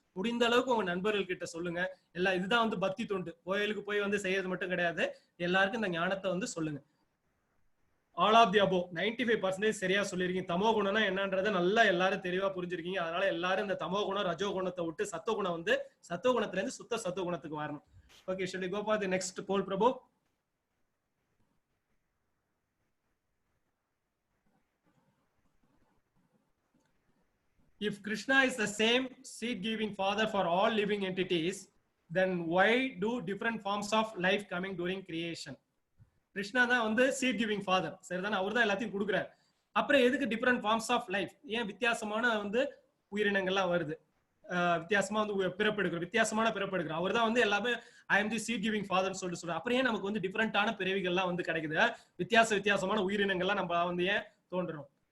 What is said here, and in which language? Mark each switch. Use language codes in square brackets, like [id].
[ta] முடிந்த அளவுக்கு உங்க நண்பர்கள் கிட்ட சொல்லுங்க. எல்லாம் இதுதான் வந்து பக்தி தொண்டு. கோயிலுக்கு போய் வந்து செய்யறது மட்டும் கிடையாது. எல்லாருக்கும் இந்த ஞானத்தை வந்து சொல்லுங்க. [en] all of the above [ta] 95% சரியா சொல்லிருக்கீங்க. தமோ குணம்னா என்னன்றதை நல்லா எல்லாரும் தெளிவா புரிஞ்சிருக்கீங்க. அதனால எல்லாரும் இந்த தமோ குணம், ரஜோ குணத்தை விட்டு சத்துவ குணம் வந்து சத்துவ குணத்துல இருந்து சுத்த சத்துவ குணத்துக்கு வரணும். [en] Okay, shall we go for the next poll, Prabhu? If Krishna is the same seed-giving father for all living entities, then why do different forms of life coming during creation? [ta] Krishna தான் வந்து சீட் கிவிங் ஃபாதர், சரிதானே? அவர் தான் எல்லாத்தையும் கொடுக்குறாரு. அப்புறம் எதுக்கு [en] Different forms of life? [ta] ஏன் வித்தியாசமான வந்து உயிரினங்கள்லாம் வருது, வித்தியாசமா வந்து பிறப்பெடுக்கிறோம், வித்தியாசமான பிறப்பெடுக்கிறோம். அவர் தான் வந்து எல்லாமே [en] I am the seed giving ஃபாதர்னு [ta] சொல்லிட்டு சொல்றாரு. அப்புறம் ஏன் நமக்கு வந்து டிஃப்ரெண்டான பிறவிகள்லாம் வந்து கிடைக்குது, வித்தியாசமான உயிரினங்கள்லாம் நம்ம வந்து ஏன் தோன்றணும்?